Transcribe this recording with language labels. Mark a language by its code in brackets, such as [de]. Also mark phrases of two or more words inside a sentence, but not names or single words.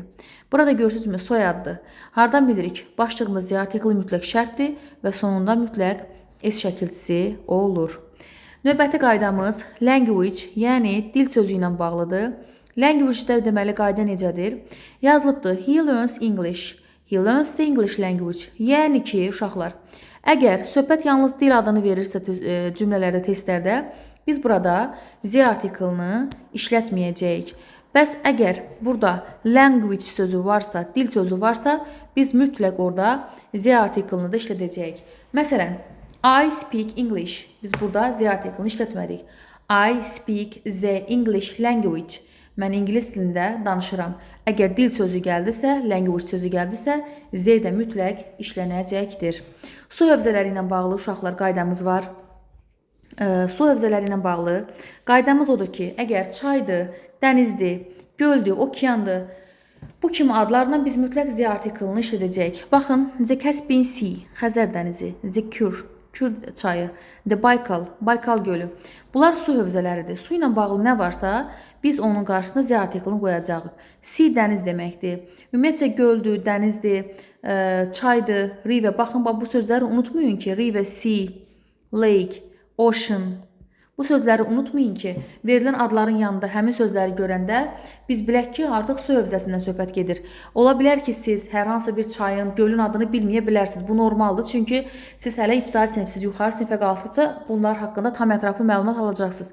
[az] Burada görürsünüzmü soyaddır. Hardan bilirik? Başlığında Z artikli mütləq şərtdir və sonunda mütləq S şəkilçisi olur. Növbəti qaydamız language, yəni dil sözü ilə bağlıdır. Language-də deməli qayda necədir? Yazılıbdır, [en] he learns English. He learns the English language. [az] Yəni ki, uşaqlar, əgər söhbət yalnız dil adını verirsə cümlələrdə, testlərdə, biz burada Z artiklını işlətməyəcəyik. Bəs əgər burada language sözü varsa, dil sözü varsa, biz mütləq orada Z artiklını da işlədəcəyik. Məsələn, [en] I speak English. [az] Biz burada Z artiklını işlətmədik. [en] I speak the English language. [az] Mən ingilis dilində danışıram. Əgər dil sözü gəldisə, language sözü gəldisə, Z də mütləq işlənəcəkdir. Su hövzələri ilə bağlı uşaqlar qaydamız var. Su hövzələri ilə bağlı qaydamız odur ki, əgər çaydır, dənizdir, göldür, okeandır, bu kimi adlarla biz mütləq Z artiklını işlədəcəyik. Baxın, The Caspian Sea, Xəzər dənizi, The Kür, Kür çayı, The Baykal, Baykal gölü. Bunlar su hövzələridir. Su ilə bağlı nə varsa, biz onun qarşısına Z artiklını qoyacağıq. Sea dəniz deməkdir. Ümumiyyətcə göldür, dənizdir, çaydır, river. Baxın, bu sözləri unutmayın ki, [en] river, sea, lake, ocean. [az] Bu sözləri unutmayın ki, verilən adların yanında həmin sözləri görəndə biz bilək ki, artıq su hövzəsindən söhbət gedir. Ola bilər ki, siz hər hansı bir çayın, gölün adını bilməyə bilərsiniz. Bu normaldır, çünki siz hələ ibtidai sinifsiz, yuxarı sinifə qalxdıqca bunlar haqqında tam ətraflı məlumat alacaqsınız.